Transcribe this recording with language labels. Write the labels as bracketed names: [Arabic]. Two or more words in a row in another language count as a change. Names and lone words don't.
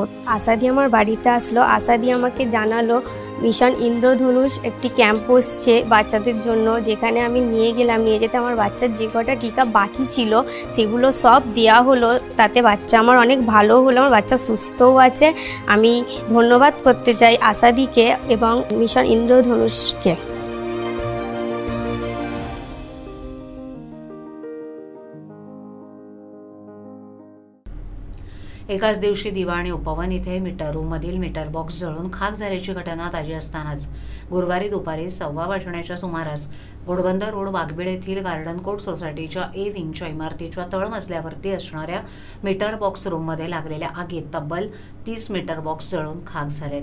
[Bangla] আশাদি আমার বাড়িতে আসলো, আশাদি আমাকে জানালো মিশন ইন্দ্রধনুষ একটি ক্যাম্প বসছে বাচ্চাদের জন্য, যেখানে আমি নিয়ে গেলাম। নিয়ে যেতে আমার বাচ্চার যে কটা টিকা বাকি ছিল সেগুলো সব দেওয়া হলো। তাতে বাচ্চা আমার অনেক ভালো হলো, আমার বাচ্চা সুস্থও আছে। আমি ধন্যবাদ করতে চাই আশাদিকে এবং মিশন ইন্দ্রধনুষকে। [Marathi] एकाच दिवशी दिवा आणि उपवन इथे मीटर रूममधील [English] meter box [Marathi] जळून खाक झाल्याची घटना ताजी असतानाच गुरुवारी दुपारी 1:15 वाजण्याच्या सुमारास घोडबंदर रोड वाघबीळ येथील गार्डन कोर्ट सोसायटीच्या ए विंगच्या इमारतीच्या तळमजल्यावरती असणाऱ्या [English] meter box [Marathi] रूममध्ये लागलेल्या आगीत तब्बल 30 [English] meter box [Marathi] जळून खाक झालेत.